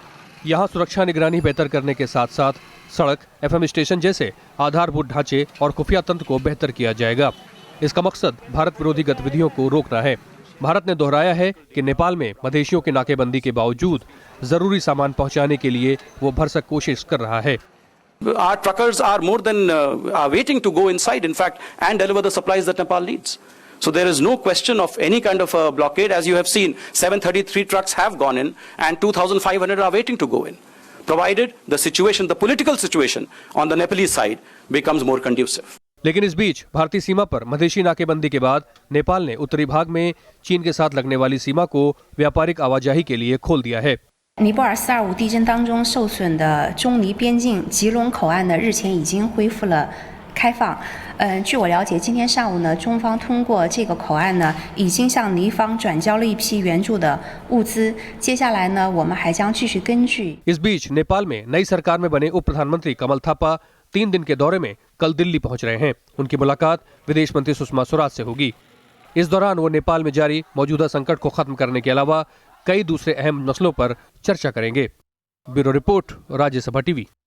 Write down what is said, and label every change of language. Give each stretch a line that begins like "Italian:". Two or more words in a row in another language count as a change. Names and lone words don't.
Hindi: यहाँ सुरक्षा निगरानी बेहतर करने के साथ साथ सड़क,
English: FM station
Hindi: जैसे आधारभूत ढांचे और खुफिया तंत्र को बेहतर किया जाएगा। इसका मकसद भारत विरोधी गतिविधियों को रोकना है। भारत ने दोहराया है कि नेपाल में मधेशियों की नाकेबंदी के बावजूद जरूरी सामान पहुंचाने के लिए वो भरसक कोशिश कर रहा है।
English: Our truckers are more than are waiting to go inside, in fact, and deliver the supplies that Nepal needs. So there is no question of any kind of a blockade. As you have seen, 733 trucks have gone in, and 2,500 are waiting to go in, provided the situation, the political situation on the Nepalese side becomes more conducive.
Hindi: लेकिन इस बीच भारतीय सीमा पर मधेशी नाकेबंदी के बाद नेपाल ने उत्तरी भाग में चीन के साथ लगने वाली सीमा को व्यापारिक आवाजाही के लिए खोल दिया है।
Chinese: 尼泊尔425地震当中受损的中尼边境吉隆口岸呢，日前已经恢复了开放。据我了解，今天上午呢，中方通过这个口岸呢，已经向尼方转交了一批援助的物资。接下来呢，我们还将继续根据。
Hindi: इस बीच नेपाल में नई सरकार में बने उप प्रधानमंत्री कमल थापा 3 दिन के दौरे में कल दिल्ली पहुंच रहे हैं। उनकी मुलाकात विदेश मंत्री सुषमा स्वराज से होगी। इस दौरान वो नेपाल में जारी मौजूदा संकट को खत्म करने के अलावा कई दूसरे अहम मसलों पर चर्चा करेंगे।
English: bureau report,
Hindi: राज्यसभा टीवी।